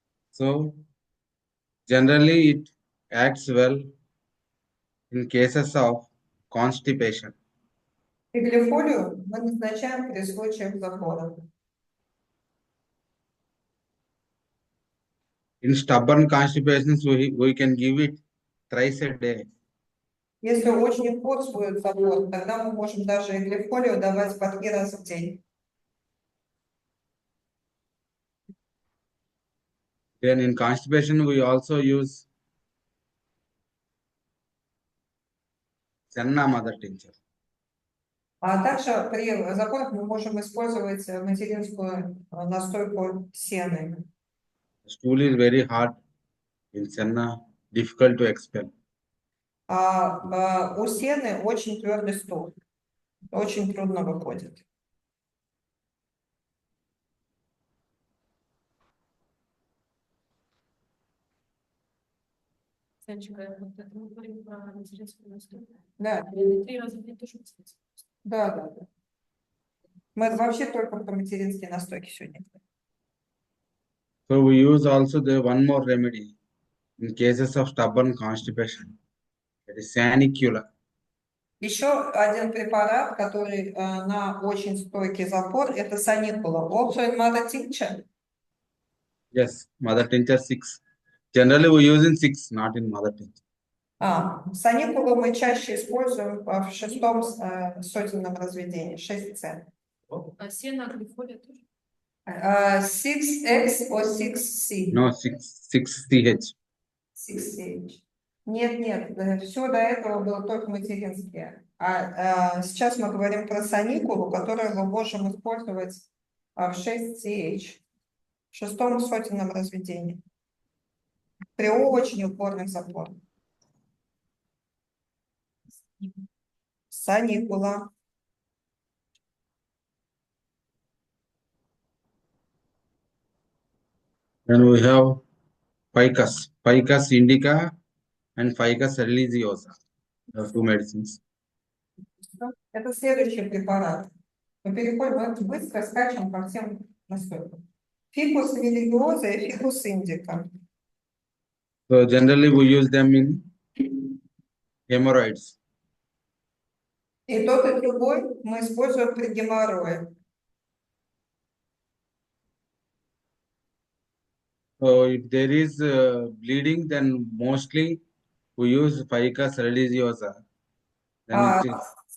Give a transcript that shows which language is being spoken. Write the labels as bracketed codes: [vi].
[en] So generally it acts well in cases of constipation. [ru] Иглифолию мы назначаем при случаях запора. [en] In stubborn constipations, we can give it thrice a day. [ru] Если очень упорствует запор, тогда мы можем даже иглифолию давать по 3 раза в день. [en] Then in constipation, we also use Senna mother tincture. [ru] А также при запорах мы можем использовать материнскую настойку сены. [en] Stool is very hard in Senna, difficult to expel. [ru] У сены очень твердый стул, очень трудно выходит. Санечка, вот это мы говорим про материнскую настойку. Да. 3 раза в день тоже материнскую. Да. Мы вообще только про материнские настойки сегодня. [en] So we use also the one more remedy in cases of stubborn constipation. That is sanicula. [ru] Еще один препарат, который на очень стойкий запор, это саникула. [en] Also in mother tincture. Yes, mother tincture 6. Generally we use in 6, not in mother tincture. [ru] Саникулу мы чаще используем в шестом сотенном разведении, 6С. А сено, глифолия тоже? [en] 6X or 6C? No, 6 CH. 6CH. [ru] Нет, все до этого было только материнские. Сейчас мы говорим про саникулу, которую мы можем использовать в 6CH, в шестом сотенном разведении, при очень упорных запорах. Саникула. [en] Then we have Ficus indica and Ficus religiosa. We have two medicines. [ru] Это следующий препарат. Мы переходим, мы быстро скачем по всем настойкам. Фикус религиоза и фикус индика. [en] So generally we use them in hemorrhoids. [ru] И тот, и другой мы используем при геморрое. [en] So if there is bleeding, then mostly we use Ficus religiosa. Then it is,